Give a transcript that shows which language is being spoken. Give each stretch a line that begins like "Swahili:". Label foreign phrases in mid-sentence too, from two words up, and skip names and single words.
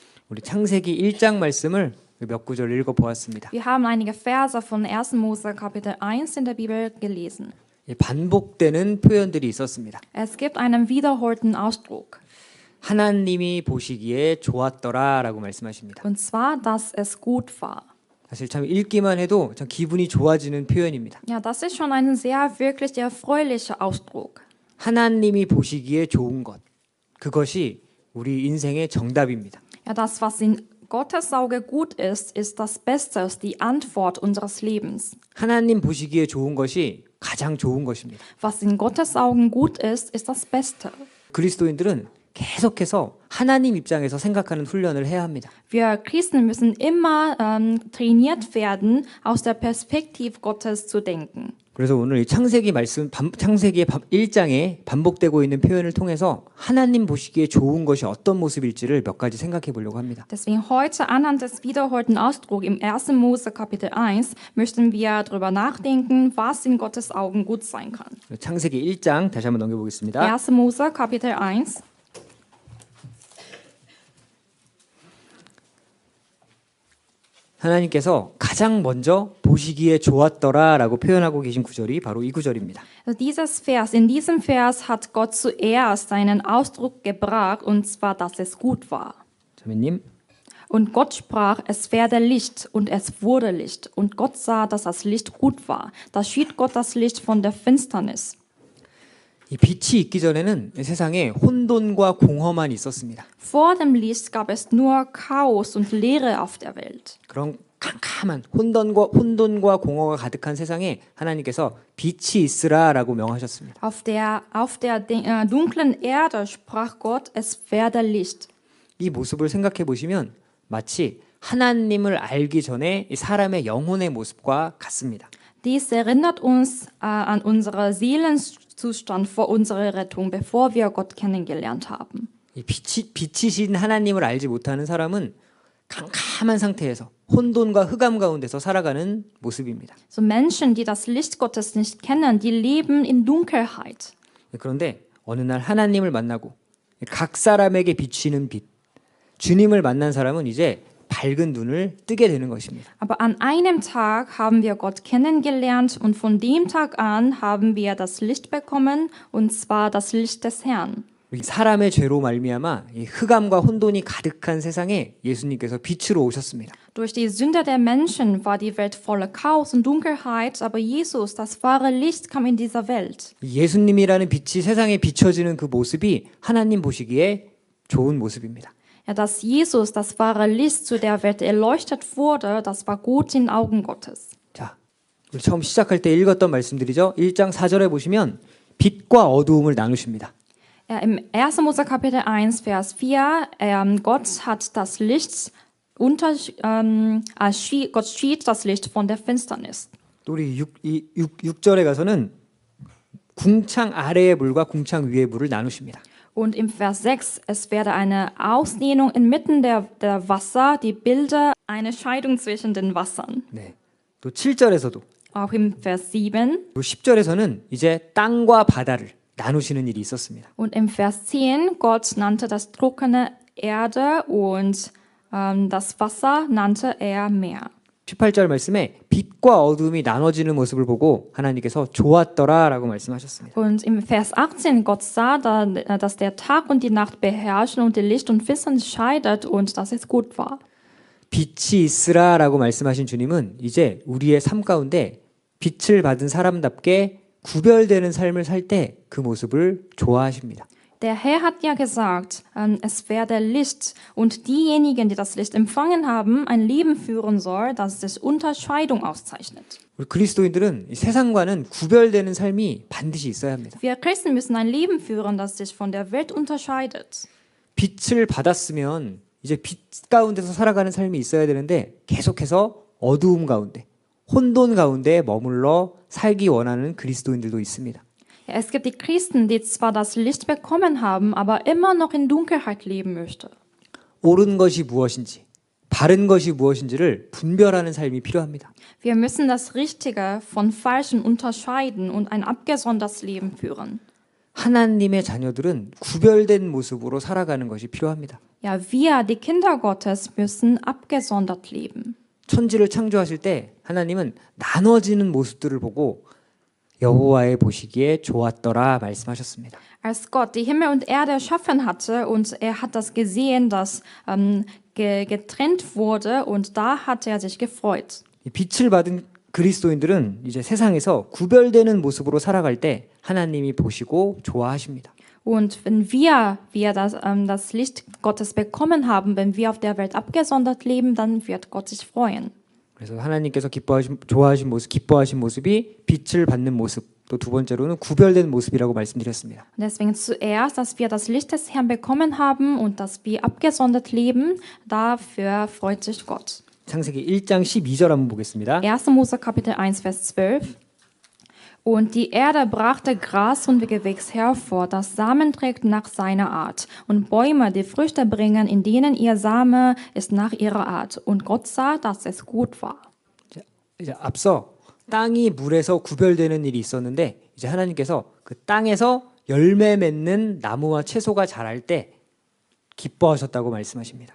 Korean: 우리 창세기 1장 말씀을 몇 구절 읽어보았습니다.
German: Wir haben einige Verse von 1. Mose Kapitel 1 in der Bibel gelesen.
Korean: 반복되는 표현들이 있었습니다.
German: Es gibt einen wiederholten Ausdruck.
Korean: 하나님이 보시기에 좋았더라라고 말씀하십니다.
German: Und zwar, dass es gut war.
Korean: 사실 참 읽기만 해도 참 기분이 좋아지는 표현입니다.
German: Ja, das ist schon ein sehr wirklich erfreulicher Ausdruck.
Korean: 하나님이 보시기에 좋은 것, 그것이 우리 인생의 정답입니다.
German: Ja, das, was in Gottes Auge gut ist, ist das Beste, ist die Antwort unseres Lebens.
Korean: 하나님 보시기에 좋은 것이 가장 좋은 것입니다.
German: Was in Gottes Augen gut ist, ist das Beste.
Korean: 그리스도인들은 계속해서 하나님 입장에서 생각하는 훈련을 해야 합니다.
German: Wir Christen müssen immer trainiert werden, aus der Perspektive Gottes zu denken.
Korean: 그래서 오늘 이 창세기 말씀, 창세기 1장에 반복되고 있는 표현을 통해서 하나님 보시기에 좋은 것이 어떤 모습일지를 몇 가지 생각해 보려고 합니다.
German: Deswegen heute anhand des wiederholten Ausdrucks im 1. Mose Kapitel 1 möchten wir darüber nachdenken, was in Gottes Augen gut sein kann.
Korean: 창세기 1장 다시 한번 넘겨보겠습니다.
German: 1. Mose Kapitel 1.
Korean: 하나님께서 가장 먼저 보시기에 좋았더라라고 표현하고 계신 구절이 바로 이 구절입니다.
German: In diesem Vers hat Gott zuerst einen Ausdruck gebracht, und zwar, dass es gut war.
Korean: 자매님,
German: Und Gott sprach, es werde Licht, und es wurde Licht. Und Gott sah, dass das Licht gut war. Da schied Gott das Licht von der Finsternis.
Korean: 이 빛이 있기 전에는 세상에 혼돈과 공허만 있었습니다.
German: Vor dem Licht gab es nur Chaos und Leere auf der Welt.
Korean: 그런 캄캄한 혼돈과 공허가 가득한 세상에 하나님께서 빛이 있으라라고 명하셨습니다.
German: Auf der dunklen Erde sprach Gott, es werde Licht.
Korean: 이 모습을 생각해 보시면 마치 하나님을 알기 전에 이 사람의 영혼의 모습과 같습니다.
German: Dies erinnert uns an unseren Seelenzustand vor unserer Rettung, bevor wir Gott kennengelernt haben.
Korean: 이 빛이신 하나님을 알지 못하는 사람은 캄캄한 상태에서 혼돈과 흑암 가운데서 살아가는 모습입니다.
German: So Menschen, die das Licht Gottes nicht kennen, die leben in Dunkelheit.
Korean: 그런데 어느 날 하나님을 만나고 각 사람에게 비치는 빛, 주님을 만난 사람은 이제 밝은 눈을 뜨게 되는 것입니다.
German: Aber an einem Tag haben wir Gott kennengelernt und von dem Tag an haben wir das Licht bekommen, und zwar das Licht des Herrn.
Korean: 사람의 죄로 말미암아 이 흑암과 혼돈이 가득한 세상에 예수님께서 빛으로 오셨습니다.
German: Durch die Sünde der Menschen war die Welt voller Chaos und Dunkelheit, aber Jesus, das wahre Licht, kam in dieser Welt.
Korean: 예수님이라는 빛이 세상에 비춰지는 그 모습이 하나님 보시기에 좋은 모습입니다.
German: Ja, dass Jesus, das wahre Licht, zu der Welt erleuchtet wurde, das war gut in Augen Gottes.
Korean: 자, 우리 처음 시작할 때 읽었던 말씀들이죠. 1장 4절에 보시면 빛과 어두움을 나누십니다.
German: Ja, im 1. Mose Kapitel 1, Vers 4, Gott hat das Licht Gott schied das Licht von der Finsternis.
Korean: 또 우리 6절에 가서는 궁창 아래의 물과 궁창 위의 물을 나누십니다.
German: Und im Vers 6, es werde eine Ausdehnung inmitten der Wasser, die bilde eine Scheidung zwischen den Wassern.
Korean: 네. 또 7절에서도
German: Auch im Vers 7
Korean: 또 10절에서는 이제 땅과 바다를 나누시는 일이 있었습니다.
German: und im Vers 10, Gott nannte das trockene Erde und das Wasser nannte er Meer.
Korean: 18절 말씀에 빛과 어둠이 나눠지는 모습을 보고 하나님께서 좋았더라라고 말씀하셨습니다.
German: Und im Vers 18, Gott sah, dass der Tag und die Nacht beherrschen und die Licht und Finsternis scheidet und dass es gut war.
Korean: 빛이 있으라라고 말씀하신 주님은 이제 우리의 삶 가운데 빛을 받은 사람답게 구별되는 삶을 살 때 그 모습을 좋아하십니다.
German: Der Herr hat ja gesagt, es werde Licht, und diejenigen, die das Licht empfangen haben, ein Leben führen soll, das es Unterscheidung auszeichnet.
Korean: 우리 그리스도인들은 이 세상과는 구별되는 삶이 반드시 있어야 합니다.
German: Wir Christen müssen ein Leben führen, das sich von der Welt unterscheidet.
Korean: 빛을 받았으면 이제 빛 가운데서 살아가는 삶이 있어야 되는데 계속해서 어두움 가운데, 혼돈 가운데 머물러 살기 원하는 그리스도인들도 있습니다.
German: Ja, es gibt die Christen, die zwar das Licht bekommen haben, aber immer noch in Dunkelheit leben möchten.
Korean: 옳은 것이 무엇인지, 바른 것이 무엇인지를 분별하는 삶이 필요합니다.
German: Wir müssen das Richtige von Falschen unterscheiden und ein abgesondertes Leben führen.
Korean: 하나님의 자녀들은 구별된 모습으로 살아가는 것이 필요합니다.
German: Ja, wir, die Kinder Gottes, müssen abgesondert leben.
Korean: 천지를 창조하실 때 하나님은 나눠지는 모습들을 보고 여호와의 보시기에 좋았더라 말씀하셨습니다.
German: Als Gott die Himmel und Erde erschaffen hatte und er hat das gesehen, dass getrennt wurde und da hat er sich gefreut.
Korean: 이 빛을 받은 그리스도인들은 이제 세상에서 구별되는 모습으로 살아갈 때 하나님이 보시고 좋아하십니다.
German: Und wenn wir das Licht Gottes bekommen haben, wenn wir auf der Welt abgesondert leben, dann wird Gott sich freuen.
Korean: 그래서 하나님께서 기뻐하신 모습이 빛을 받는 모습, 또 두 번째로는 구별된 모습이라고 말씀드렸습니다.
German: Und deswegen zuerst, dass wir das Licht des Herrn bekommen haben und dass wir abgesondert leben, dafür freut sich Gott.
Korean: 창세기 1장 12절 한번 보겠습니다.
German: 1. Mose Kapitel 1, Vers 12. Und die Erde brachte Gras und Gewächs hervor, das Samen trägt nach seiner Art, und Bäume, die Früchte bringen, in denen ihr Same ist nach ihrer Art. Und Gott sah, dass es gut war.
Korean: 이제 앞서 땅이 물에서 구별되는 일이 있었는데 이제 하나님께서 그 땅에서 열매 맺는 나무와 채소가 자랄 때 기뻐하셨다고 말씀하십니다.